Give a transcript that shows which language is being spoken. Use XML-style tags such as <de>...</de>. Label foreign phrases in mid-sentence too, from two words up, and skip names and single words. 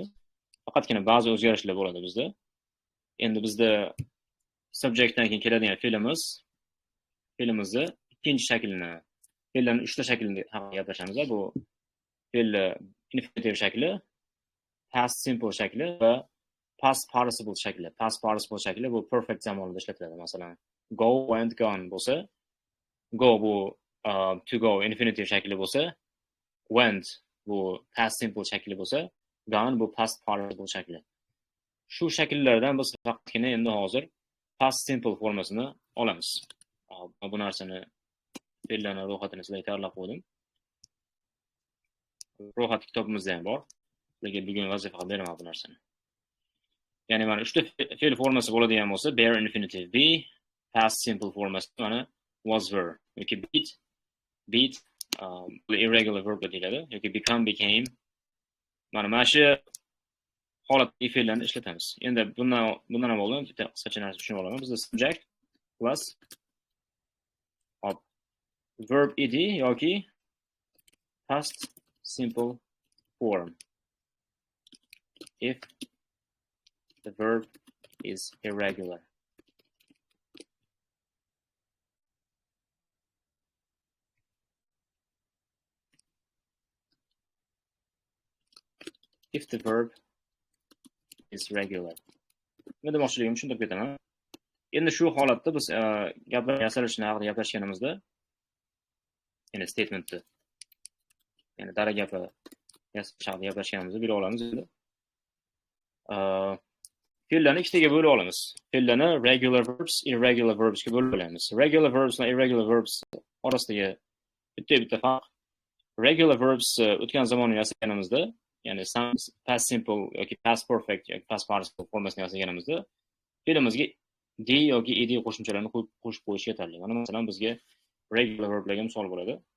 <uz>Faqatgina ba'zi o'zgarishlar bo'ladi bizda. Endi bizda subjectdan keyin keladigan fe'limizni ikkinchi shaklini, fe'llarning uchta shaklini haqida gaplashamiz. Bu fe'l infinitive shakli,</uz> <en>past simple</en> <uz>shakli va</uz> <en>past participle</en> <uz>shakli.</uz> <en>Past participle</en> <uz>shakli bu perfect zamonda ishlatiladi. Masalan,</uz> <en>go, went, gone</en> <uz>bo'lsa, go bu</uz> <en>to go infinitive</en> <uz>shakli bo'lsa, went bu</uz> <en>past simple</en> <uz>shakli bo'lsa, gone bu</uz> <en>past participle</en> <uz>shakli. Shu shakllardan biz faqatgina endi hozir</uz> <en>past simple</en> <uz>formasini olamiz. Bu narsani fe'llarning ro'yxatini sizlarga tayyorlab qo'ydim. Ro'yxat kitobimizda ham bor. Lekin bugun vazifa qilib beraman bu narsani. Ya'ni mana uchta fe'l formasi bo'ladigan bo'lsa,</uz> <en>bare infinitive be, past simple</en> <uz>formasi mana</uz> <en>was were</en> <uz>yoki</uz> <en>beat irregular verb</en> <uz>deyiladi yoki</uz> <en>become became.</en> <uz>Mana shu holatdagi fe'llarni ishlatamiz. Endi bundan avval bitta qisqacha narsa tushunib olaman.</uz> <en>Bizda subject plus verb ed yoki past simple form if the verb is irregular. If the verb is regular.</en> <uz>Nima demoqchiligimni tushuntirib ketaman. Endi shu holatda biz gaplar yasalishini haqida gaplashganimizda, ya'ni statementni, ya'ni dara gapi yasalish haqida gaplashganimizda bila olamiz endi. Fe'llarni ikkitaga bo'lib olamiz. Fe'llarni</uz> <en>regular verbs, irregular verbs</en> <uz>ga bo'lib olamiz.</uz> <en>Regular verbs</en> <uz>va</uz> <en>irregular verbs</en> <uz>orasidagi bitta farq.</uz> <en>Regular verbs</en> <uz>o'tgan zamonni yasaganimizda, ya'ni</uz> <en>past simple</en> <uz>yoki</uz> <en>past perfect</en> <uz>yoki</uz> <en>past participle</en> <uz>formasini yasaganimizda fe'limizga d yoki ed qo'shimchalarini qo'shib qo'yish yetarli. Mana masalan bizga</uz> <en>regular verblarga</en> <uz>misol bo'ladi.</uz>